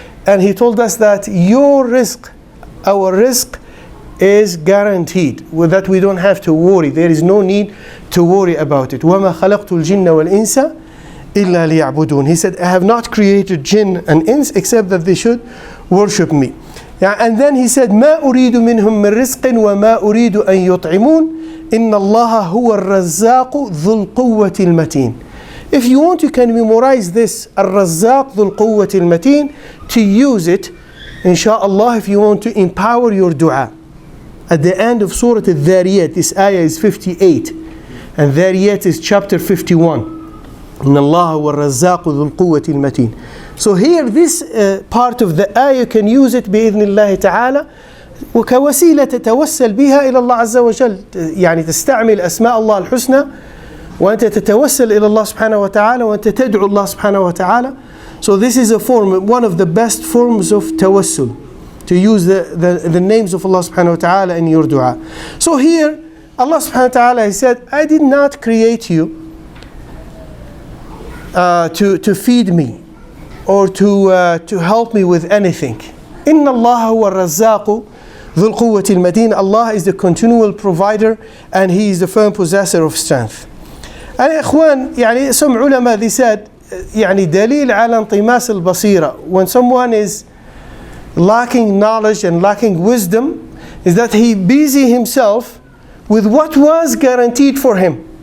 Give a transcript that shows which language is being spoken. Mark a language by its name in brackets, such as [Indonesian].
[English] And He told us that your rizq, our rizq, is guaranteed, that we don't have to worry. There is no need to worry about it. [Arabic] وَمَا خَلَقْتُ الْجِنَّ وَالْإِنسَ إِلَّا لِيَعْبُدُونَ. [English] He said, I have not created jinn and ins except that they should worship me. Yeah, and then he said, [Arabic] ما أريد منهم من رزق وما أريد أن يطعمون إن الله هو الرزاق ذو القوة المتين. [English] If you want, you can memorize this, [Arabic] الرزاق ذو القوة المتين, [English] to use it, inshallah, if you want to empower your dua. At the end of Surah Al-Dhariyat, this ayah is 58, and Dhariyat is chapter 51. [Arabic] إن الله هو الرزاق ذو القوة المتين. [English] So here, this part of the ayah, you can use it [Arabic] بإذن الله تعالى وكوسيلة تتوسل بها إلى الله عز وجل. يعني تستعمل أسماء الله الحسنى وأنت تتوسل إلى الله سبحانه وتعالى وأنت تدعو الله سبحانه وتعالى. [English] So this is a form, one of the best forms of tawassul, to use the names of Allah subhanahu wa ta'ala in your dua. So here, Allah subhanahu wa ta'ala, He said, I did not create you to feed me or to help me with anything. إن الله هو الرزاق ذو القوة المتين. Allah is the continual provider and He is the firm possessor of strength. And إخوان, يعني some ulama, they said, يعني [Arabic] دليل على انطماس البصيرة, [English] when someone is lacking knowledge and lacking wisdom, is that he busy himself with what was guaranteed for him.